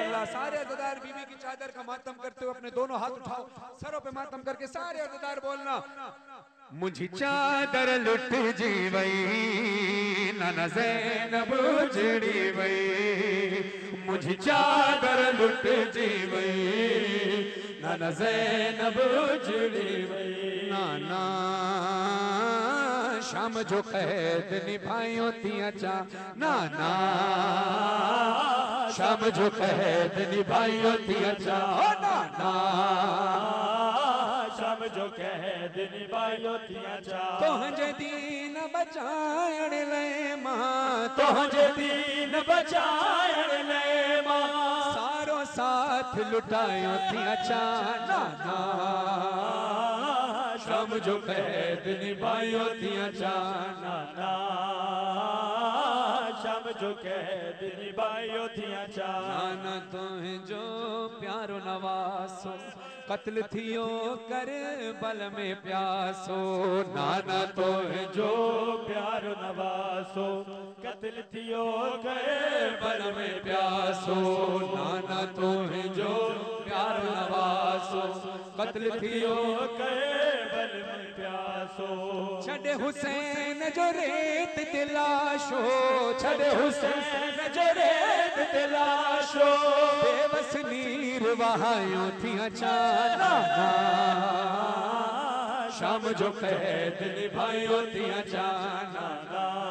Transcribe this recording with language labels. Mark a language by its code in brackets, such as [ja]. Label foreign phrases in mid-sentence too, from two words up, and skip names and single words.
[ur] اللہ۔ سارے عزادار بی بی کی چادر کا ماتم کرتے ہوئے اپنے دونوں ہاتھ اٹھاؤ، سروں پے ماتم کرکے سارے عزادار بولنا, [sd] मुझी चादर लुट जी वई नाना ज़ैनब उजड़ी वई, मुझी चादर लुट जी वई नाना ज़ैनब उजड़ी वई। नाना शाम जो कैद निभाइयों थियां चा, नाना शाम जो कैद निभाइयों थियां चा, नाना शाम जो कैद निभाइयों थियां चा। तुझे दीन बचाइण ले मां, तुझे दीन बचाइण ले मां, सारो साथ लुटायो थियां चा, नाना शाम जो कैद निभाइयो थियां चा, नाना शाम जो कैद निभाइयो थियां चा। नाना तुझो प्यारो नवासो कत्ल थियो करबल में प्यासो, नाना तुझो प्यारो नवासो कत्ल थियो करबल में प्यासो, नाना तुझो प्यारो नवासो कत्ल थियो करबल में प्यासो। छड़े हुसैन जो रेत दिलाशो, छड़े हुसैन जो रेत दिलाशो, बेबस नीर वहायो थियां चा, नाना शाम जो कैद निभाइयो थियां चा, नाना